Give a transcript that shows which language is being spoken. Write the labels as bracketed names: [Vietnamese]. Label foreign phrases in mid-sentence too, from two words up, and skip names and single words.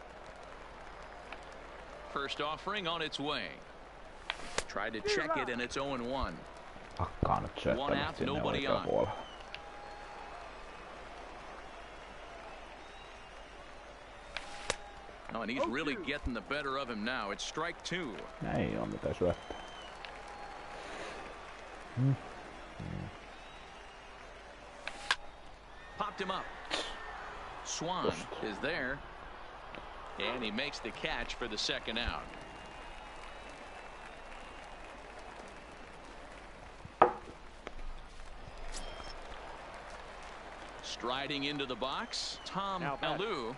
[English] First offering on its way. Tried to check it, and it's 0-1. One out, nobody on. Oh, and he's really getting the better of him now. It's strike 2. [Finnish] Näin on, mitä syöttää. [English] Popped him up. Swan is there. And he makes the catch for the second out. Striding into the box, Tom Alou.